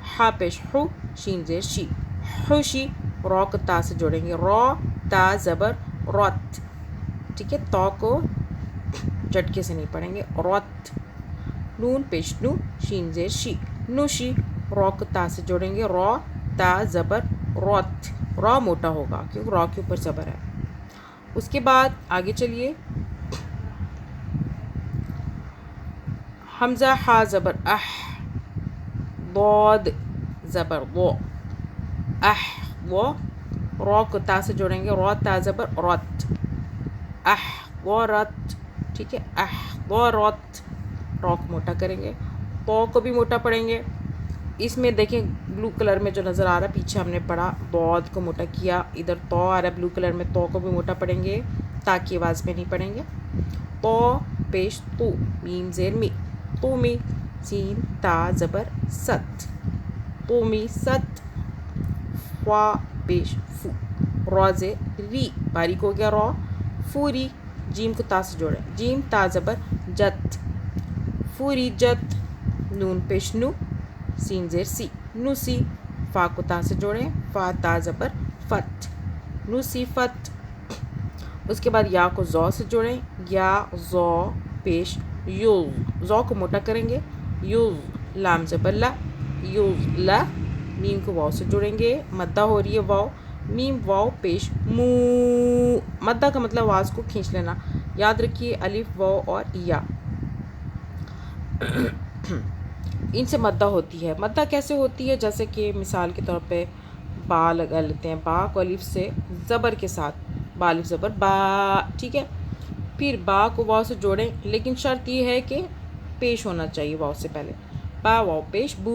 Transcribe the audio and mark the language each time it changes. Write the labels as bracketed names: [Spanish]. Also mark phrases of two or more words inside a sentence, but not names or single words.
[Urdu] ہا پیش ہو، شین زیر شی، خوشی، را کو تا سے جوڑیں گے، را تا زبر رت، ٹھیک ہے، تا کو جھٹکے سے نہیں پڑھیں گے، رت۔ نون پیش نو، شین زیر شی، نوشی، را کو تا سے جوڑیں گے، را تا زبر رت، را موٹا ہوگا کیونکہ را کے اوپر زبر ہے۔ اس کے بعد آگے چلیے، حمزہ ہا زبر اح، ضاد زبر ضو، اح ضو، را کو تا سے جوڑیں گے، را تا زبر رت، اح ضرت، ٹھیک ہے، اح ضرت، را کو موٹا کریں گے، تو کو بھی موٹا پڑھیں گے۔ اس میں دیکھیں [English] بلو کلر [Urdu] میں جو نظر آ رہا ہے، پیچھے ہم نے پڑھا ضاد کو موٹا کیا، ادھر تو آ رہا ہے [English] بلو کلر [Urdu] میں، تو کو بھی موٹا پڑھیں گے، تا کی آواز میں نہیں پڑھیں گے۔ تو پیش تو، میم زیر می، تو می، سین تا زبر ست، تو می ست، فا پیش فو، را زیر ری، باریک ہو گیا را، فوری، جیم کو تا سے جوڑیں، جیم تا زبر جت، فوری جت، نون پیش نو، سین زیر سی، نوسی، فا کو تا سے جوڑیں، فا تا زبر فت، نوسی فت۔ اس کے بعد یا کو زو سے جوڑیں، یا زو پیش یوز، زو کو موٹا کریں گے، یوز، لام زبر لا، یوز لا، میم کو واو سے جوڑیں گے، مدہ ہو رہی ہے واو، میم واو پیش مو، مدہ کا مطلب آواز کو کھینچ لینا، یاد رکھیے الف واو اور یا۔ ان سے مدہ ہوتی ہے۔ مدہ کیسے ہوتی ہے? جیسے کہ مثال کے طور پہ با لگا لیتے ہیں، با کو الف سے زبر کے ساتھ، با الف زبر با، ٹھیک ہے. پھر با کو واو سے جوڑیں، لیکن شرط یہ ہے کہ پیش ہونا چاہیے واو سے پہلے، با واو پیش بو.